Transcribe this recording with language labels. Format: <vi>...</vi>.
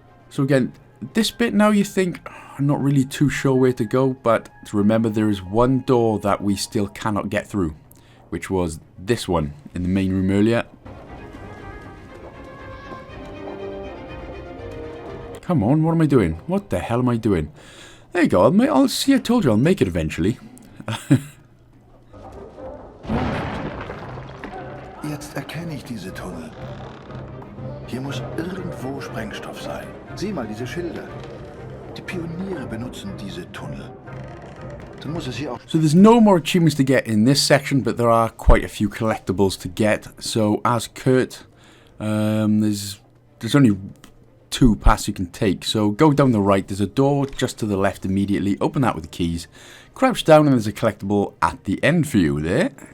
<en>So again, this bit now you think, I'm not really too sure where to go, but remember there is one door that we still cannot get through, which was this one in the main room earlier. Come on, what am I doing? What the hell am I doing? There you go, I'll see, I told you I'll make it eventually.</en> <de>Jetzt erkenne ich diese Tunnel. Hier muss irgendwo Sprengstoff sein. Sieh mal diese Schilder. Die Pioniere benutzen diese Tunnel. Dann muss es hier auch...</de> <en>So there's no more achievements to get in this section, but there are quite a few collectibles to get. So as Kurt, there's only 2 paths you can take. So go down the right, there's a door just to the left immediately. Open that with the keys. Crouch down and there's a collectible at the end for you there.</en>